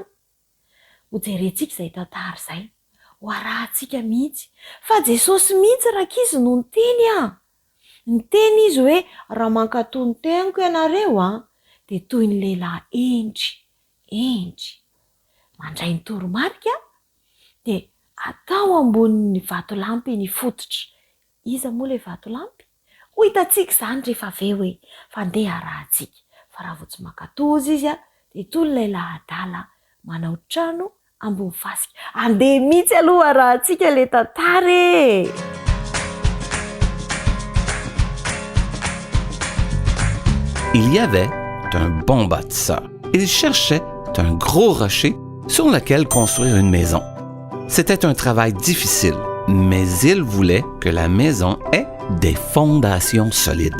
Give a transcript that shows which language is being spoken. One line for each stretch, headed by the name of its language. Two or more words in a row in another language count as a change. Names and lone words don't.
Malagasy: Hojerentsika izay tantara izay, ho arahantsika mihitsy fa Jesosy mihitsy rakizy no niteny niteny izy hoe raha maka-toa ny teniko ianareo dia toy ny lehilahy endry mandray ny toromarika dia atao ambonin'ny vatolampy ny fototra. Iza moa ilay vatolampy? Ho hitantsika izany rehefa avy hoe fandeha arahantsika. Fa raha vao tsy maka-toa izy dia toy ny lehilahy adala manao trano ambony fasika. Andeha mihitsy aloha arahantsika ilay tantara e!
French: Il y avait un bon bâtisseur. Il cherchait un gros rocher sur lequel construire une maison. C'était un travail difficile, mais il voulait que la maison ait des fondations solides.